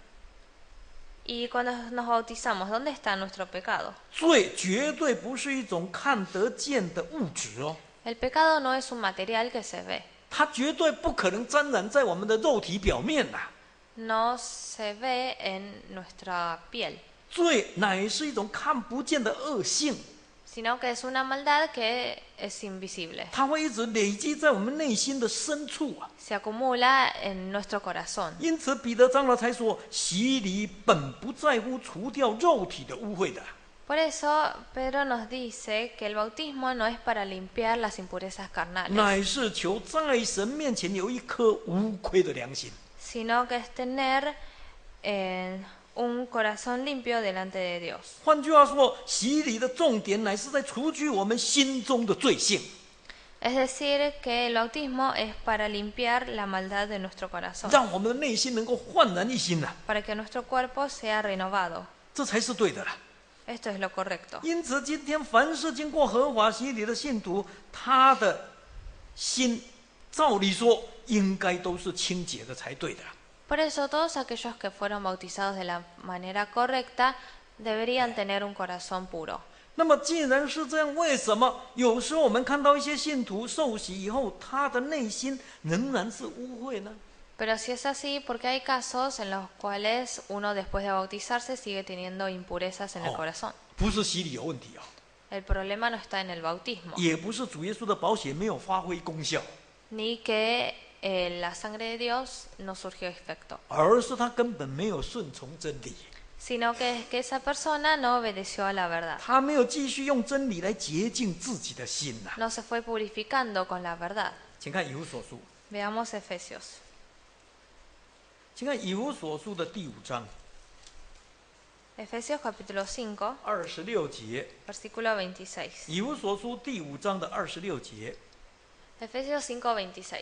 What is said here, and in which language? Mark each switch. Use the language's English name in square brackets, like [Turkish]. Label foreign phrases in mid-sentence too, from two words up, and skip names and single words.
[Spanish] Y cuando nos bautizamos, ¿dónde está nuestro pecado? [Chinese] 罪绝对不是一种看得见的物质哦。 [Spanish] El pecado no es un material que se ve, [Chinese] 它绝对不可能沾染在我们的肉体表面呐、 [Spanish] no se ve en nuestra piel, [Chinese] 罪乃是一种看不见的恶性， [Spanish] sino que es una maldad que es invisible. [Chinese] 它会一直累积在我们内心的深处啊。 [Spanish] Se acumula en nuestro corazón. [Chinese] 因此，彼得长老才说，洗礼本不在乎除掉肉体的污秽的， [Spanish] Por eso Pedro nos dice que el bautismo no es para limpiar las impurezas carnales, [Chinese] 乃是求在神面前有一颗无愧的良心。 [Spanish] sino que es tener un corazón limpio delante de Dios. [Chinese] 换句话说，洗礼的重点乃是在除去我们心中的罪性， [Spanish] Es decir, que el bautismo es para limpiar la maldad de nuestro corazón, [Chinese] 让我们的内心能够焕然一新呐、 [Spanish] para que nuestro cuerpo sea renovado. [Chinese] 这才是对的啦。 [Spanish] Esto es lo correcto. [Chinese] 因此，今天凡是经过合法洗礼的信徒，他的心照理说应该都是清洁的才对的。 [Spanish] Por eso todos aquellos que fueron bautizados de la manera correcta deberían tener un corazón puro. [Chinese] 那么，既然是这样，为什么有时候我们看到一些信徒受洗以后，他的内心仍然是污秽呢？ [Spanish] Pero si es así, porque hay casos en los cuales uno después de bautizarse sigue teniendo impurezas en el corazón. [Chinese] 不是洗礼有问题哦， [Spanish] El problema no está en el bautismo, [Chinese] 也不是主耶稣的宝血没有发挥功效， [Spanish] ni que la sangre de Dios no surgió efecto, [Chinese] 而是他根本没有顺从真理， [Spanish] sino que es que esa persona no obedeció a la verdad, [Chinese] 他没有继续用真理来洁净自己的心呐、 [Spanish] no se fue purificando con la verdad. [Chinese] 请看以弗所书， [Spanish] Veamos Efesios. [Chinese] 请看以弗所书的第5章 [Spanish] Efesios capítulo 5, [Chinese] 26 节。 [Spanish] versículo 26. [Chinese] 以弗所书第5章的26节， [Spanish] Efesios 5:26.